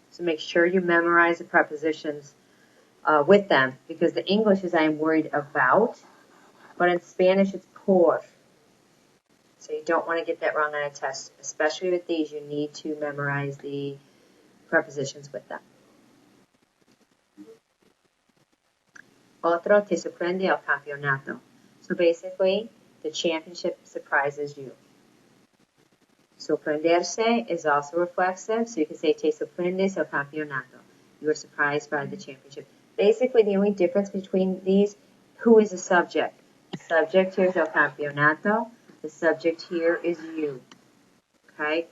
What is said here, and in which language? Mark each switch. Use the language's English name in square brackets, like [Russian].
[English] So make sure you memorize the prepositions with them, because the English is I am worried about, but in Spanish it's por. So you don't want to get that wrong on a test. Especially with these, you need to memorize the prepositions with them. [Spanish] Otro te sorprende el campeonato. [English] So basically, the championship surprises you. Sorprenderse is also reflexive, so you can say [Spanish] te sorprendes el campeonato. [English] You are surprised by the championship. Basically, the only difference between these, who is the subject? The subject here is el campeonato. The subject here is you. Okay?